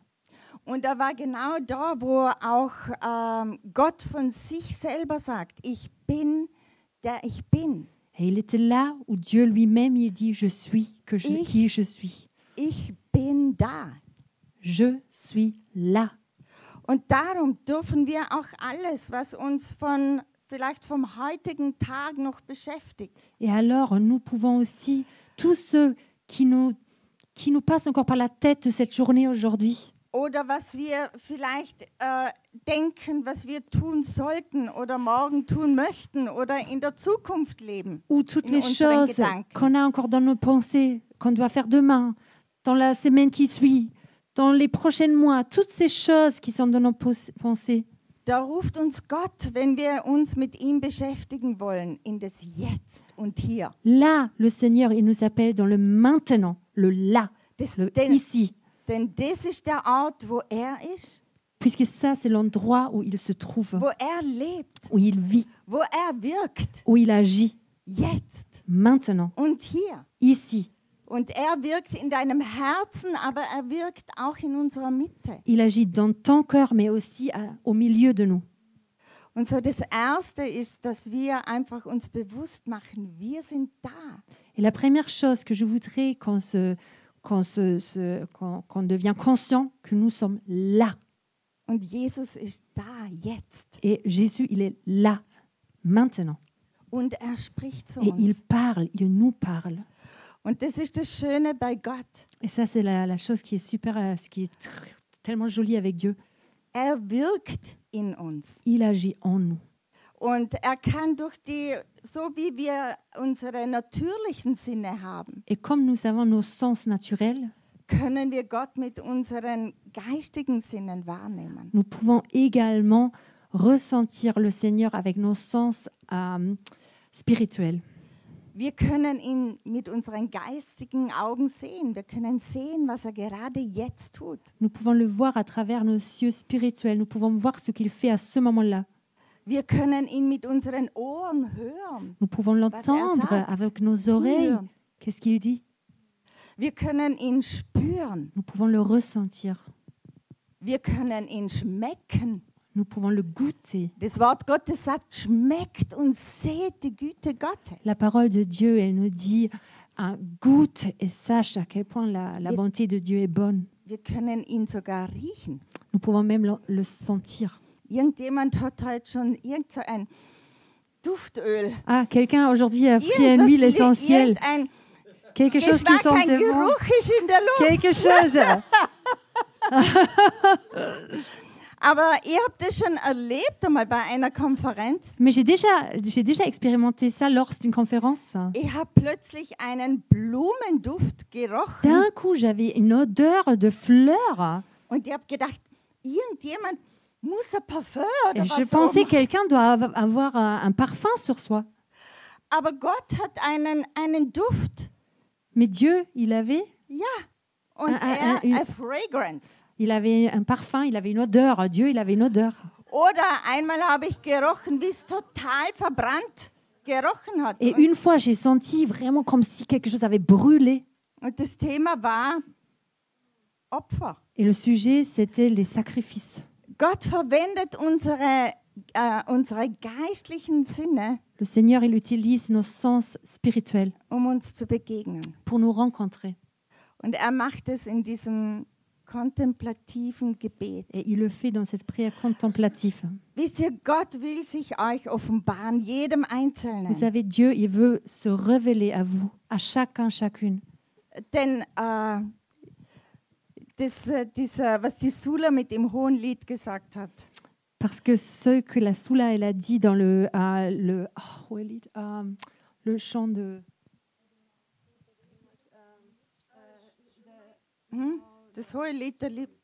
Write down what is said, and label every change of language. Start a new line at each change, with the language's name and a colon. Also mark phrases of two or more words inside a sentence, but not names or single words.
German: Und er war genau da, wo auch Gott von sich selber sagt, ich bin, der ich bin.
French: Et il était là où Dieu lui-même il dit je suis, qui je suis.
German: Ich bin da.
French: Je suis là.
German: Und darum dürfen wir auch alles, was uns vielleicht vom heutigen Tag noch beschäftigt,
French: Et alors nous pouvons aussi tout ce qui qui nous passe encore par la tête cette journée aujourd'hui.
German: Oder was wir vielleicht denken, was wir tun sollten oder morgen tun möchten oder in der Zukunft leben.
French: Ou toutes
German: In
French: les
German: unseren
French: choses
German: Gedanken.
French: qu'on a encore dans nos pensées, qu'on doit faire demain, dans la semaine qui suit, dans les prochains mois, toutes ces choses qui sont dans nos pensées.
German: Da ruft uns Gott, wenn wir uns mit ihm beschäftigen wollen, in das Jetzt und Hier.
French: Là, le Seigneur, il nous appelle dans le maintenant, le là, le
German: Denn
French: ici.
German: das ist der Ort, wo ist,
French: Puisque ça, c'est l'endroit où il se trouve,
German: wo lebt,
French: où il vit,
German: wo wirkt.
French: où il agit.
German: Jetzt
French: Maintenant,
German: und hier.
French: ici.
German: Und wirkt in deinem Herzen, aber wirkt auch in unserer Mitte.
French: Il agit dans ton cœur, mais aussi au milieu de nous.
German: Und so das Erste ist, dass wir einfach uns bewusst machen, wir sind da.
French: Et la première chose que je voudrais qu'on devient conscient que nous sommes là.
German: Und Jesus ist da, jetzt.
French: Et Jésus, il est là, maintenant.
German: Und spricht zu
French: Et il
German: uns.
French: parle, il nous parle.
German: Und das ist das Schöne bei Gott.
French: Et ça, c'est la chose qui est super, ce qui est tellement joli avec Dieu.
German: Wirkt in uns.
French: Il agit en nous.
German: Und kann durch so wie wir unsere natürlichen Sinne haben,
French: Et comme nous avons nos sens naturels,
German: können wir Gott mit unseren geistigen Sinnen wahrnehmen.
French: nous pouvons également ressentir le Seigneur avec nos sens spirituels.
German: Wir können ihn mit unseren geistigen Augen sehen. Wir können sehen, was gerade jetzt tut.
French: Nous pouvons le voir à travers nos yeux spirituels. Nous pouvons voir ce qu'il fait à ce moment-là.
German: Wir können ihn mit unseren Ohren hören.
French: Nous pouvons l'entendre
German: sagt.
French: avec nos oreilles.
German: Hören.
French: Qu'est-ce qu'il dit?
German: Wir können ihn spüren.
French: Nous pouvons le ressentir.
German: Wir können ihn schmecken.
French: Nous pouvons le goûter.
German: Das Wort Gottes sagt, schmeckt und seht die Güte Gottes.
French: La parole de Dieu, elle nous dit, goûte et sache à quel point la bonté de Dieu est bonne.
German: Wir können ihn sogar riechen.
French: Nous pouvons même le sentir.
German: Irgendjemand hat heute schon irgend so ein Duftöl.
French: Ah, quelqu'un aujourd'hui a pris une huile essentielle.
German: Irgendein
French: Quelque chose qui
German: Geschmack, ein
French: sentait bon.
German: Geruch ist in der Luft.
French: Quelque chose.
German: Aber ihr habt das schon erlebt einmal bei einer Konferenz.
French: Mais j'ai déjà expérimenté ça lors d'une conférence.
German: Ich habe plötzlich einen Blumenduft gerochen
French: D'un coup, j'avais une odeur de fleurs.
German: und ich habe gedacht, irgendjemand muss ein Parfum oder
French: Et je
German: was
French: pensais
German: haben.
French: que quelqu'un doit avoir un parfum sur soi.
German: Aber Gott hat einen Duft.
French: Mais Dieu, il avait
German: Und
French: une-
English: a fragrance.
French: un parfum, il avait une odeur. Dieu, il avait une odeur.
German: Oder einmal habe ich gerochen, wie es total verbrannt gerochen hat.
French: Et une fois, j'ai senti vraiment comme si quelque chose avait brûlé.
German: Und das Thema war Opfer.
French: Et le sujet, c'était les sacrifices.
German: Gott verwendet unsere geistlichen Sinne,
French: Le Seigneur, il utilise nos sens spirituels
German: uns zu begegnen.
French: pour nous rencontrer.
German: Und macht es in diesem kontemplativen Gebet.
French: Et il le fait dans cette prière contemplative.
German: Wisst ihr, Gott will sich euch offenbaren, jedem
French: Vous
German: Einzelnen.
French: savez, Dieu, il veut se révéler à vous, à chacun, chacune.
German: Denn was die Sula mit dem hohen Lied gesagt hat,
French: Parce que ce que la Soula, elle a dit dans le chant de...
German: das hohe Lied der Liebe.